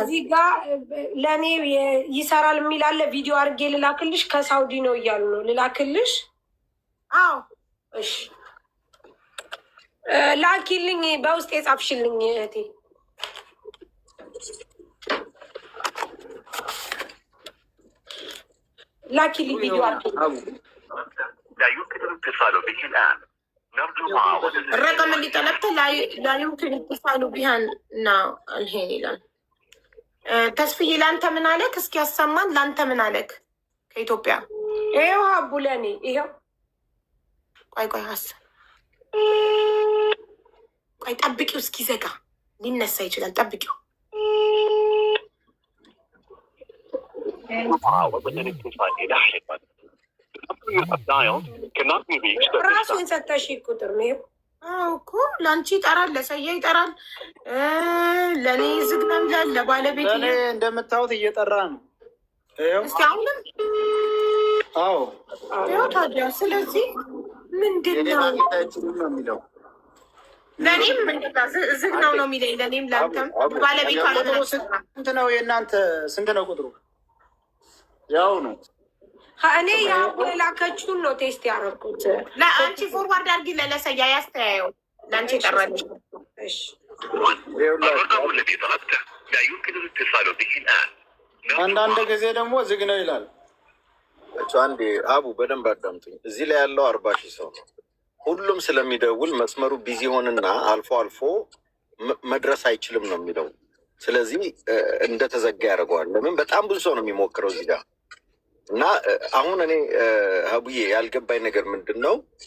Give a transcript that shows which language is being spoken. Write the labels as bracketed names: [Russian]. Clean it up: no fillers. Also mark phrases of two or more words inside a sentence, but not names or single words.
[Amharic] እዚህ ጋ ለእኔ ይሰራል የሚል አለ። ቪዲዮ አድርጌ ልላክልሽ። ከሳውዲ ነው እያሉ ነው። ልላክልሽ? አዎ እሺ ላኪልኝ። በውስጥ የጻፍሽልኝ እህቴ ላኪልኝ ቪዲዮ አድርጌ [Arabic] لا يمكن الاتصال به الآن. نرجو معاودة الرقم اللي طلبته لا يمكن اتصال بها نا الحين الآن. [Amharic] ተስፍዬ ለአንተ ምን አለክ? እስኪ ያሰማን። ለአንተ ምን አለክ? ከኢትዮጵያ ይኸው ሀቡ ለእኔ ይኸው። ቆይ ቆይ ጠብቂው፣ እስኪ ዘጋ ሊነሳ ይችላል። ጠብቂው። [Arabic] معاودة الاتصال لاحقا. [English] The number you have dialed cannot be reached at this [Amharic] ራሱን [English] time. [Amharic] ሰጠሽ ቁጥር ነው እኮ ለአንቺ ይጠራል፣ ለሰያ ይጠራል፣ ለእኔ ዝግ ነው ይላል፣ ለባለቤት ለእኔ እንደምታዩት እየጠራ ነው። እስኪ አሁንም አዎ ያው ታዲያ። ስለዚህ ምንድን ነው ነው የሚለው ለእኔም ዝግ ነው ነው የሚለኝ፣ ለእኔም ለአንተም ባለቤቷ ስንት ነው የእናንተ? ስንት ነው ቁጥሩ? ያው ነው። እኔ ያው የላከችውን ነው ቴስት ያደረኩት። ለአንቺ ፎርዋርድ አድርጊ፣ ለሰያ ያስተያየው ለአንቺ የጠራች። [Arabic] الرقم الذي طلبته لا يمكن الاتصال به الآن. [Amharic] አንዳንድ ጊዜ ደግሞ ዝግ ነው ይላል። አንዴ አቡ በደንብ አዳምጡኝ። እዚህ ላይ ያለው 40,000 ሰው ነው። ሁሉም ስለሚደውል መስመሩ ቢዚ ሆንና አልፎ አልፎ መድረስ አይችልም ነው የሚለው። ስለዚህ እንደተዘጋ ያደርገዋል። ለምን በጣም ብዙ ሰው ነው የሚሞክረው እዚህ ጋር። እና አሁን እኔ ሀቡዬ ያልገባኝ ነገር ምንድን ነው፣